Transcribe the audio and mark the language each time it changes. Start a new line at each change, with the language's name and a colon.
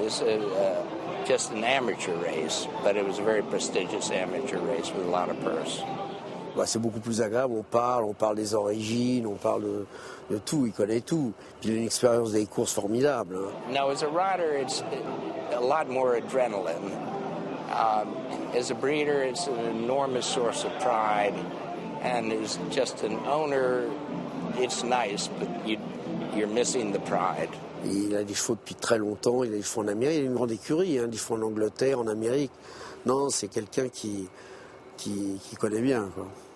English: It's just an amateur race, but it was a very prestigious amateur race with a lot of purse.
French: C'est beaucoup plus agréable, on parle des origines, on parle de tout, il connaît tout. Puis il a une expérience des courses formidable.
English: No, as a rider, it's a lot more adrenaline. As a breeder, it's an enormous source of pride, and as just an owner, it's nice, but you're missing the pride.
French: Il a des chevaux depuis très longtemps, il a des chevaux en Amérique, il a une grande écurie, des chevaux en Angleterre, en Amérique. Non, c'est quelqu'un qui connaît bien, quoi.